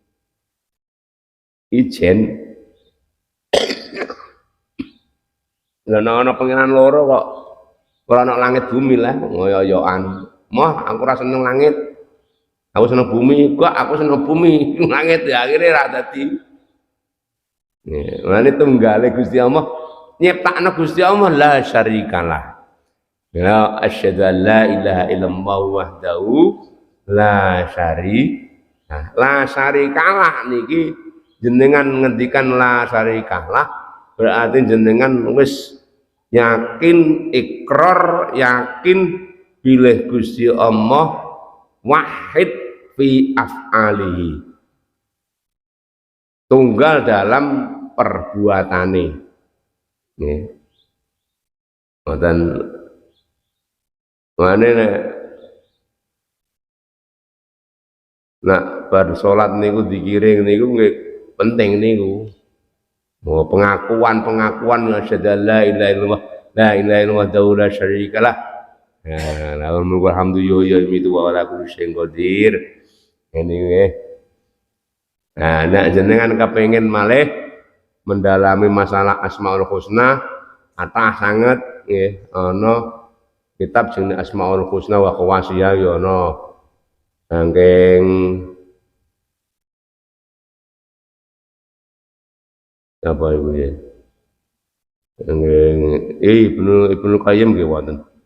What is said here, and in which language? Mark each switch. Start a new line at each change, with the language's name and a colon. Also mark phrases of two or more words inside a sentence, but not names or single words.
Javanese: Lah ana pengiran loro kok ora ana langit bumi lah ngoyo-oyoan. Moh aku ora seneng langit. Aku seneng bumi, kok aku seneng bumi, langit ya akhirnya ra dadi. Mane tunggale Gusti Allah nyiptakno Gusti Allah
Arabic: لا شريك له. Ya أشهد أن لا إله إلا الله وحده لا شريك. لا شريك له
Javanese: niki jenengan ngendikan
Arabic: لا شريك له
Javanese: berarti jenengan wis yakin ikrar yakin bilih Gusti Allah
Arabic: واحد في أفعاله.
Indonesian: Tunggal dalam perbuatane.
Javanese: Nggih. Ngoten mane nak bar salat niku dikiring niku nggih penting niku.
Arabic: Oh, pengakuan أشهد لا إله إلا الله لا إله إلا الله لا شريك له. Ya, alhamdulillah itu وعلى كل شيء قدير.
Indonesian: Ini nggih.
Javanese: Nah, nek jenengan kepengin malih mendalami masalah Asmaul Husna, atah sanget nggih ana kitab jenenge Asmaul Husna wa Khawasiyah ya ana saking apa iku ya. Ibnu Qayyim nggih wonten.